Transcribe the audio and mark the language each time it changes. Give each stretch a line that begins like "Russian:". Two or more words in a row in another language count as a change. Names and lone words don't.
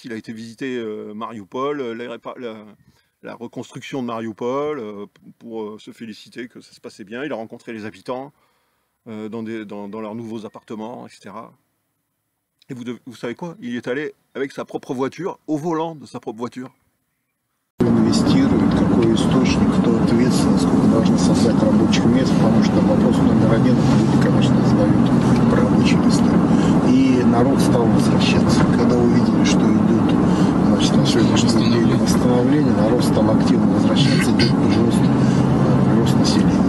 French: Il a été visiter Mariupol, la reconstruction de Mariupol, pour se féliciter que ça se passait bien. Il a rencontré les habitants dans leurs nouveaux appartements, etc. Et vous savez quoi? Il est allé avec sa propre voiture, au volant de sa propre voiture.
Russian: Инвестирует, какой источник, кто ответственен, сколько должны создать рабочих мест, потому что вопрос номер один, люди, конечно, задают про рабочие места. И народ стал возвращаться. Когда увидели, что идет, значит, на сегодняшний день восстановление, народ стал активно возвращаться, идет прирост населения.